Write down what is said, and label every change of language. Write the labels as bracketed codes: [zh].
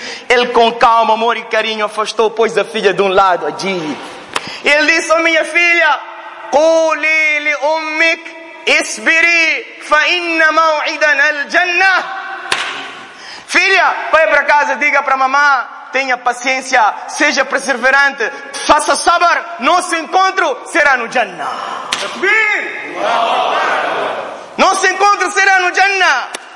[pt] Ele com calma, amor e carinho afastou, pôs a filha de um lado. Ele disse, oh, minha filha, [ar] قولي لأمك اصبري فإن موعدنا الجنة. [pt] Filha, vai para casa, diga para mamã, tenha paciência, seja perseverante, faça sabar, nosso encontro será no Jannah. Nosso encontro será no Jannah.